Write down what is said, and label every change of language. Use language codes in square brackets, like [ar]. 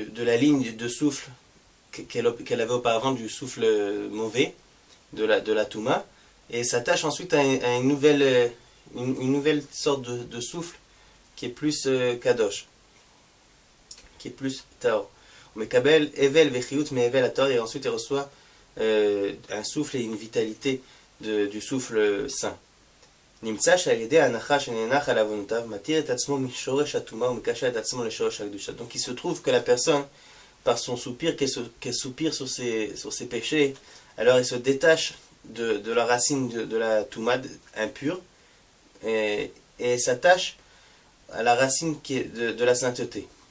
[fr] la ligne de souffle qu'elle avait auparavant, du souffle mauvais de la Touma, et s'attache ensuite à une nouvelle sorte de souffle qui est plus kadosh, qui est plus Taor. Mais Kabel, Evel, Vechiyut, mais Evel, Taor, et ensuite elle reçoit un souffle et une vitalité du souffle saint. [he] נמצא שעל ידי ההנחה שנאנח על עוונותיו מתיר את עצמו משורש הטומאה ומקשר את עצמו לשורש הקדושה. [fr] Donc il se trouve que la personne, par son soupir, qu'elle soupire sur ses péchés, alors elle se détache de la racine de la touma impure et s'attache à la racine qui est de la sainteté.